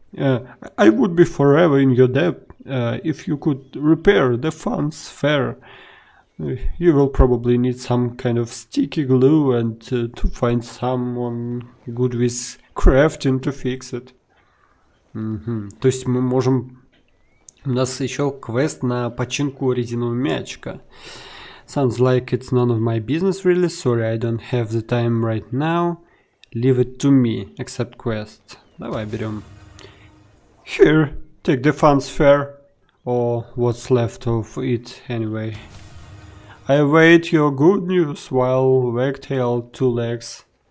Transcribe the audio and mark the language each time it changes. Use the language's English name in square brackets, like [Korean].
[English] I would be forever in your debt if you could repair the fun sphere. You will probably need some kind of sticky glue and to find someone good with crafting to fix it. [Russian] То есть мы можем... У нас еще квест на починку резинового мячика. [English] Sounds like it's none of my business really. Sorry, I don't have the time right now. Leave it to me. Accept quest. [Russian] Давай берем. [English] Here, take the fun sphere. or what's left of it anyway. I await your good news while wagtail 2 legs.